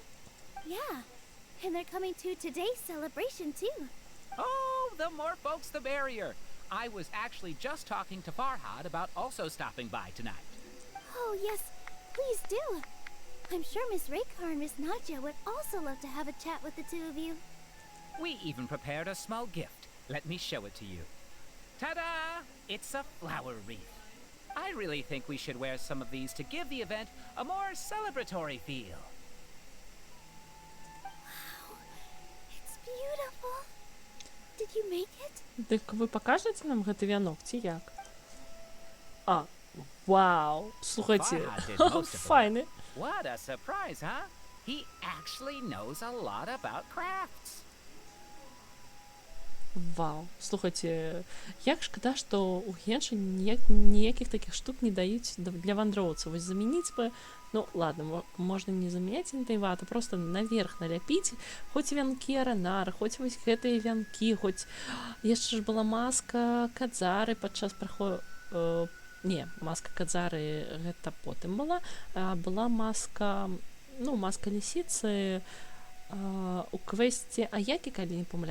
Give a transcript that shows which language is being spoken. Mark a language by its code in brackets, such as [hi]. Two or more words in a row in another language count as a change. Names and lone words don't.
[en] Yeah, and they're coming to today's celebration too. Oh, the more folks the merrier. I was actually just talking to Farhad about also stopping by tonight. Oh yes, please do. I'm sure Miss Raykar and Miss Nadja would also love to have a chat with the two of you. We even prepared a small gift. Let me show it to you. Ta-da! It's a flower wreath. I really think we should wear some of these to give the event a more celebratory feel. Wow, it's beautiful. Did you make it? [be] Дык вы пакажаце нам гэты вянок, ці як? Вау, слухайце, [en] Farhad did most of the [be] файны. [en] What a surprise, huh? He actually knows a lot about crafts. [be] Вау, слухайце, як шкада, што у Генші ніякіх такіх штук не даюць для вандроўцаў. Вось замяніць бы, [ru] ну ладно, [be] можна не замяняць інтайват, а просто наверх наляпіць, хоць вянкі аранара, хоць вось гэтыя вянкі, хоць яшчэ ж была маска Кадзары падчас не, маска Кадзары гэта потым была, а была маска, ну, маска лісіцы, у квесце Аякі, калі не памыляюся.